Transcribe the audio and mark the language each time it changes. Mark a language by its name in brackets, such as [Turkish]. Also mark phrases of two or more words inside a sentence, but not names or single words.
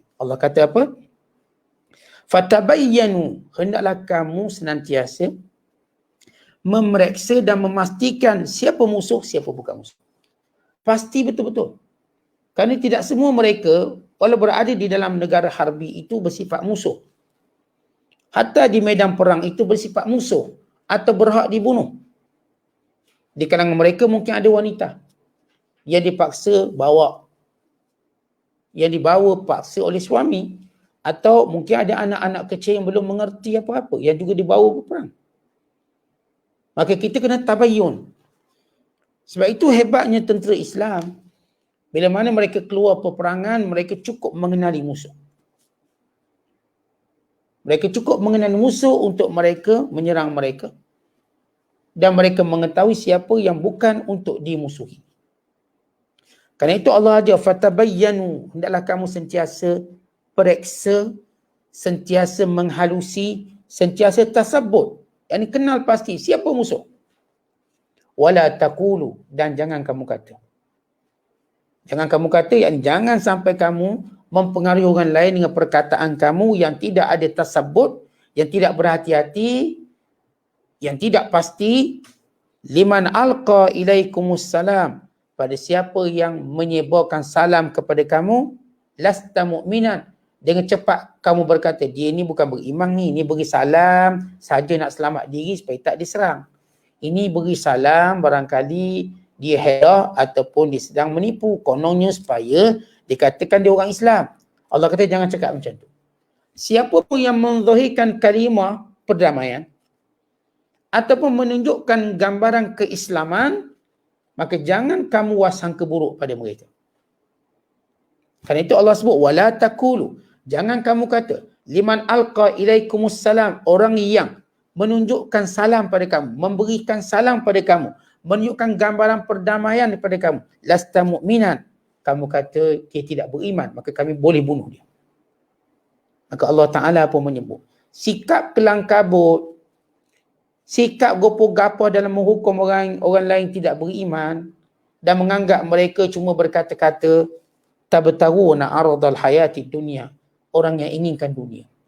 [Malay] Allah kata apa? Fatabayyanu, hendaklah kamu senantiasa memeriksa dan memastikan siapa musuh, siapa bukan musuh. Pasti betul-betul. Kerana tidak semua mereka, walau berada di dalam negara harbi itu bersifat musuh. Hatta di medan perang itu bersifat musuh atau berhak dibunuh. Di kalangan mereka mungkin ada wanita yang dipaksa bawa, yang dibawa paksa oleh suami. Atau mungkin ada anak-anak kecil yang belum mengerti apa-apa, yang juga dibawa berperang. Maka kita kena tabayyun. Sebab itu hebatnya tentera Islam. Bila mana mereka keluar peperangan, mereka cukup mengenali musuh. Mereka cukup mengenali musuh untuk mereka menyerang mereka. Dan mereka mengetahui siapa yang bukan untuk dimusuhi. Kerana itu Allah ajar, fatabayyanu, hendaklah kamu sentiasa periksa, sentiasa menghalusi, sentiasa tasabbut. Yang kenal pasti siapa musuh. [Arabic] ولا تقولوا, [Malay] dan jangan kamu kata. Jangan kamu kata, yang jangan sampai kamu mempengaruhi orang lain dengan perkataan kamu yang tidak ada tasabbut, yang tidak berhati-hati, yang tidak pasti. [Arabic] لمن ألقى إليكم السلام, [Malay] pada siapa yang menyebarkan salam kepada kamu, [Arabic] لست مؤمنا, [Malay] dengan cepat kamu berkata, dia ni bukan beriman ni beri salam saja nak selamat diri supaya tak diserang. Ini beri salam barangkali dia hera ataupun dia sedang menipu, kononnya supaya dikatakan dia orang Islam. Allah kata jangan cakap macam tu. Siapa pun yang menzahirkan kalimah perdamaian ataupun menunjukkan gambaran keislaman, maka jangan kamu wasangka buruk pada mereka. Kerana itu Allah sebut [Arabic] ولا تقولوا, [Malay] jangan kamu kata [Arabic] لمن ألقى إليكم السلام, [Malay] orang yang menunjukkan salam pada kamu, memberikan salam pada kamu, menunjukkan gambaran perdamaian kepada kamu, [Arabic] لست مؤمنا, [Malay] kamu kata dia tidak beriman, maka kami boleh bunuh dia. Maka Allah Ta'ala pun menyebut sikap kelang kabut, sikap gopoh-gapoh dalam menghukum orang lain tidak beriman dan menganggap mereka cuma berkata-kata [Arabic] تبتغون عرض الحياة الدنيا, [Malay] orang yang inginkan dunia.